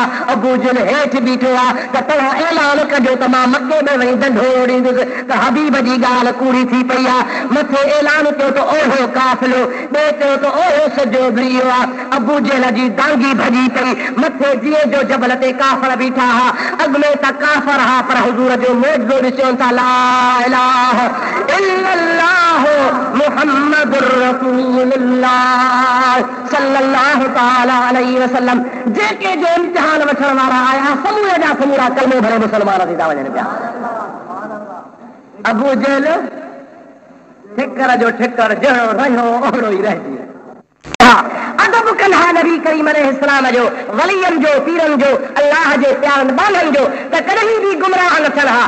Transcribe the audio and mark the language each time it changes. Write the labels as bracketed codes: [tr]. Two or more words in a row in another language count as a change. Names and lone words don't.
[sd] अबू जहल हेठि बीठो आहे त तव्हां ऐलान कजो त मां मके में वञी डंडो ओड़ींदुसि त हबीब जी ॻाल्हि कूड़ी थी पई आहे। मथे ऐलान कयो त ओहो काफ़िलो, ॿिए चयो त ओहो सॼो घिरी वियो आहे। अबू जहल जी डांगी भॼी पई। मथे जीअं जो जबल ते काफ़र बीठा हा, अॻ में त काफ़र हा, पर हुज़ूर जो मौजो ॾिसो था। [ar] لا إله إلا الله محمد رسول الله صلى الله تعالى عليه وسلم. [sd] जेके जो इम्तिहान वठण वारा आया समूह जा समूरा कलमो भरे मुसलमान थी था वञनि पिया। अबू जहल ठिकर जो ठिकर जहिड़ो रहियो ओहिड़ो ई रहिजी अदब कंदा नबी करीम अलैहिस्सलाम जो, वलियन जो, पीरन जो, अल्लाह जे प्यारनि बाननि जो त कॾहिं बि गुमराह न थियण हा।